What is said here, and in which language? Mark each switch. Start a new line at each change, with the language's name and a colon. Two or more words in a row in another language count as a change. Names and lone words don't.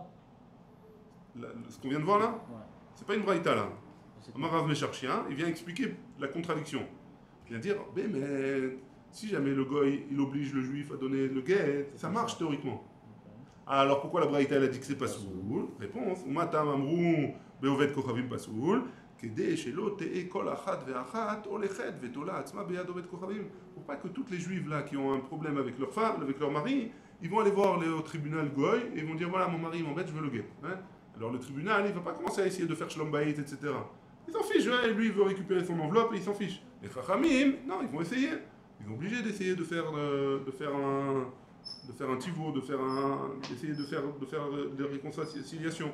French: Ce qu'on vient de voir là, Ouais. c'est pas une braïta là. Amar Rav Mesharshia, il vient expliquer la contradiction. Il vient dire, mais si jamais le goy, il oblige le juif à donner le guet, ça marche théoriquement. Alors pourquoi la braïta elle a dit que c'est pas soul? Réponse.
Hebrew: ומה טעם אמרו בעובד כוכבים פסול כדי שלא תהא כל אחת ואחת הולכת ותולה עצמה ביד עובד כוכבים.
French: Pour pas que toutes les juives là qui ont un problème avec leur femme, avec leur mari, ils vont aller voir au tribunal goy et ils vont dire voilà mon mari m'embête, je veux le guet. Hein. Alors le tribunal il va pas commencer à essayer de faire
Hebrew: שלום בית,
French: etc. Il s'en fiche, hein, lui il veut récupérer son enveloppe et il s'en fiche. Les chachamim, non, ils vont essayer. Ils sont obligés d'essayer de faire un tivour, d'essayer de faire des réconciliations.